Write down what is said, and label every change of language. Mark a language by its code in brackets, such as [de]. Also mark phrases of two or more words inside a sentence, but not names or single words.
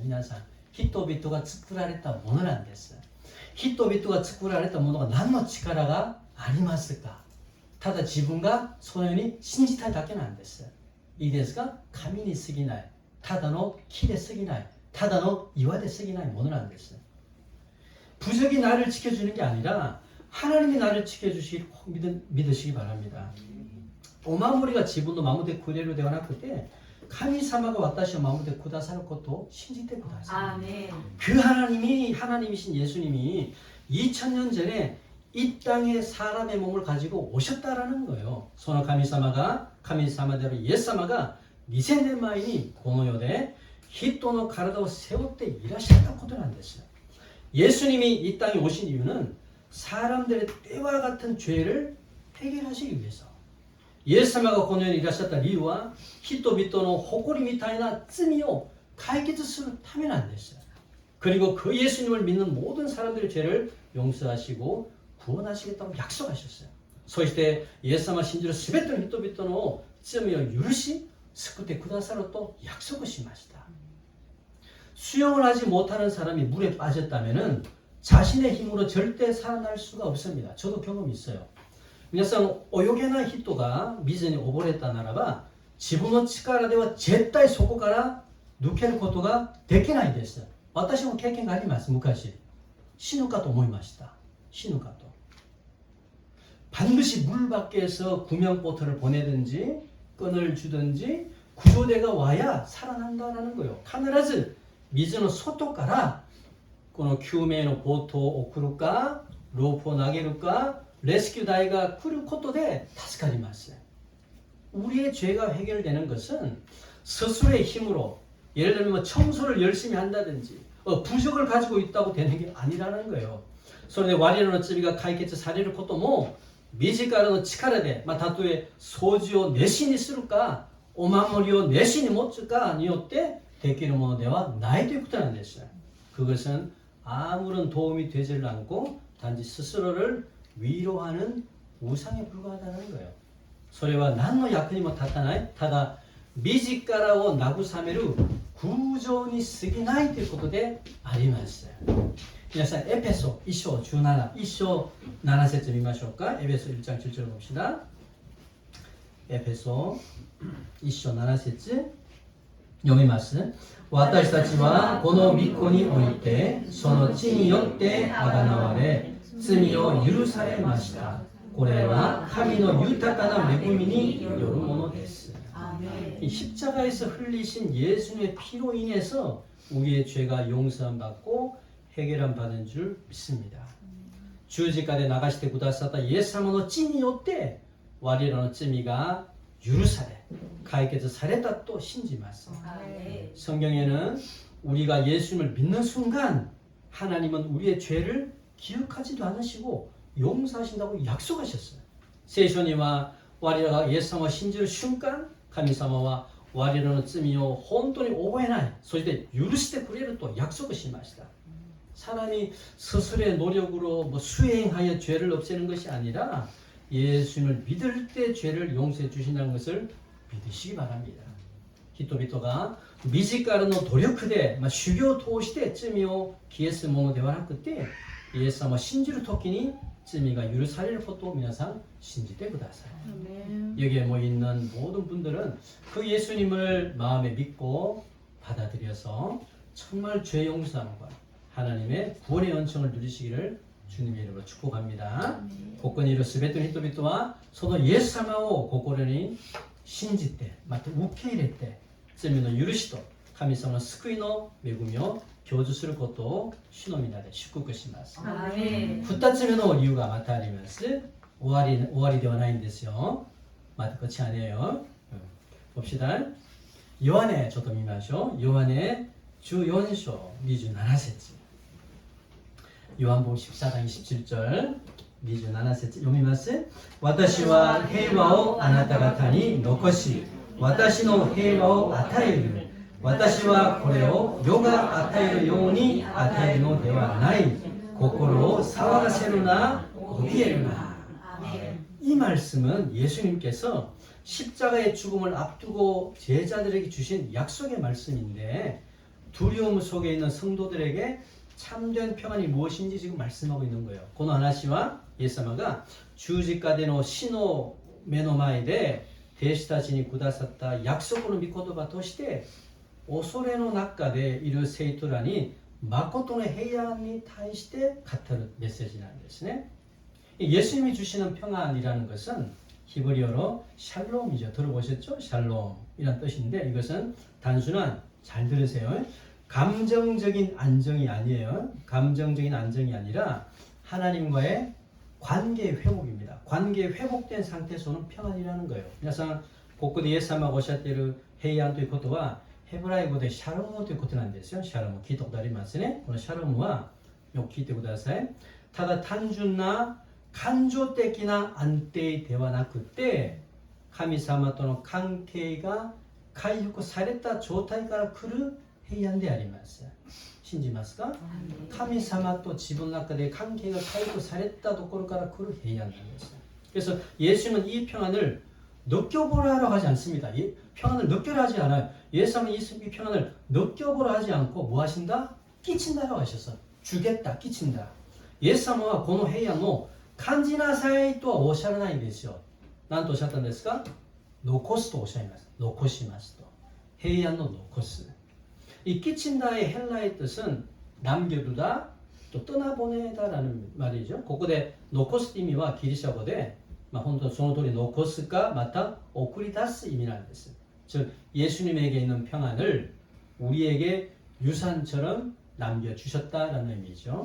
[ja] 皆さん人々が作られたものなんです。人々が作られたものが何の力がありますか。ただ自分がそのように信じたいだけなんです。いいですか。紙に過ぎないただの木で過ぎないただの岩で過ぎないものなんです。 [ko] 부적이 나를 지켜주는 게 아니라 하나님이 나를 지켜주시길 믿으시기 바랍니다. [ja] お守りが 自分を 守って くれる ではなくて 神様が私を守ってくださることを信じてください. [ko] 그 하나님이신 예수님이 2000년 전에 이 땅에 사람의 몸을 가지고 오셨다라는 거예요. [ja] その神様であるイエス様が2000年前にこの世で人の体を背負っていらっしゃったことなんです. [ko] 예수님이 이 땅에 오신 이유는 사람들의 때와 같은 죄를 해결하시기 위해서. [ja] イエス様がこの世にいらっしゃった理由は人々の誇りみたいな罪を解決するためなんです. [ko] 그리고 그 예수님을 믿는 모든 사람들의 죄를 용서하시고 구원하시겠다고 약속하셨어요. [ja] そしてイエス様を信じるすべての人々の罪を許し救ってくださると約束しました。 [ko] 수영을 하지 못하는 사람이 물에 빠졌다면 자신의 힘으로 절대 살아날 수가 없습니다. 저도 경험이 있어요. [ja] 皆さん泳げない人が水に溺れたならば自分の力では絶対そこから抜けることができないです。私も経験があります。昔死ぬかと思いました。死ぬかと。 [ko] 반드시 물 밖에서 구명보트를 보내든지 끈을 주든지 구조대가 와야 살아난다라는 거예요. [ja] 必ず水の外からこの救命のボートを送るかロープを投げるかレスキュー隊が来ることで助かります。 [ko] 우리의 죄가 해결되는 것은 스스로의 힘으로 예를 들면 청소를 열심히 한다든지 부족을 가지고 있다고 되는 게 아니라는 거예요. [ja] それで我らの罪が解決されることも自らの力で、たとえ掃除を熱心にするかお守りを熱心に持つかによってできるものではないということなんです。 [ko] 그것은 아무런 도움이 되질 않고 단지 스스로를 위로하는 우상에 불과하다는 거예요. [ja] それは何の役にも立たない。ただ自らを慰める空情に過ぎないということであります。皆さんエペソ1章17、1章7節見ましょうか。エペソ [ko] 1장 7절 봅시다. [ja] エペソ1章7節読みます。私たちはこの御子においてその地によってあがなわれ罪を許されました。これは神の豊かな恵みによるものです。 [ko] 이 십자가에서 흘리신 예수님의 피로 인해서 우리의 죄가 용서함 받고 해결함 받은 줄 믿습니다. [ja] 十字架で流してくださったイエス様の血によって我らの罪が許され解決されたと信じます。 [ko] 성경에는 우리가 예수님을 믿는 순간 하나님은 우리의 죄를 기억하지도 않으시고 용서하신다고 약속하셨어요. [ja] 聖書には我らがイエス様を信じる瞬間神様は我らの罪を本当に覚えない、そして許してくれると約束しました。 [ko] 사람이 스스로의 노력으로 수행하여 죄를 없애는 것이 아니라 예수님을 믿을 때 죄를 용서해 주신다는 것을 믿으시기 바랍니다. [ja] 人々が自らの努力で修行を通して罪を消すものではなくてイエス様を信じるときに罪が許されることを皆さん信じてください。 [ko] 여기에 모여 있는 모든 분들은 그 예수님을 마음에 믿고 받아들여서 정말 죄 용서함과 하나님의 구원의 은총을 누리시기를 주님의 이름으로 축복합니다. [ja] ここにいるすべての人々はそのイエス様を心に信じてまた受け入れて罪の許しと神様の救いの恵みを享受することを主の皆で祝福します。2つ目の理由がまたあります。終わりではないんですよ。 [ko] また 끝이 아니에요. 봅시다. 요한에 저도 見ましょう. 요한의 14章 27節. 요한복음 14장 27절 [ja] 27節読みます。私は平和をあなた方に残し、私の平和を与える。私はこれを世が与えるように与えるのではない。心を騒がせるな、怯えるな。 [ko] 이 말씀은 예수님께서 십자가의 죽음을 앞두고 제자들에게 주신 약속의 말씀인데 두려움 속에 있는 성도들에게 참된 평안이 무엇인지 지금 말씀하고 있는 거예요. [ja] この話はイエス様が十字架での死の目の前で弟子たちにくださった約束の御言葉として恐れの中でいる生徒らに誠の平安に対して語るメッセージなんですね。 [ko] 예수님이 주시는 평안이라는 것은 히브리어로 샬롬이죠. 들어보셨죠? 샬롬이란 뜻인데 이것은 단순한, 잘 들으세요, 감정적인 안정이 아니에요. 감정적인 안정이 아니라 하나님과의 관계 회복입니다. 관계 회복된 상태에서 오는 평안이라는 거예요. [ja] 皆さんここでイエス様がおっしゃっている平安ということはヘブライ語でシャロムということなんですよ。シャロム聞いたことありますね。このシャロムはよく聞いてください。ただ単純な感情的な安定ではなくて神様との関係が回復された状態から来る平安であります。信じますか？神様と自分の中で関係が回復されたところから来る平安なんです。 [ko] 그래서 예수님은 이 평안을 느껴보라 하러 하지 않습니다. 이 평안을 느껴라 하지 않아요. 예수님은 이 평안을 느껴보라 하지 않고 뭐 하신다? 끼친다라고 하셨어. 주겠다, 끼친다. 예수님은 [ja] この平安を感じなさいとはおっしゃらないんですよ。何とおっしゃったんですか？残すとおっしゃいます。残しますと。平安の残す。 [ko] 이 끼친다의 헬라의 뜻은 남겨두다, 또 떠나보내다라는 말이죠. [ja] ここで残す意味はギリシャ語で本当その通り残すかまた送り出す意味なんです. [ko] 즉 예수님에게 있는 평안을 우리에게 유산처럼 남겨주셨다라는 의미죠.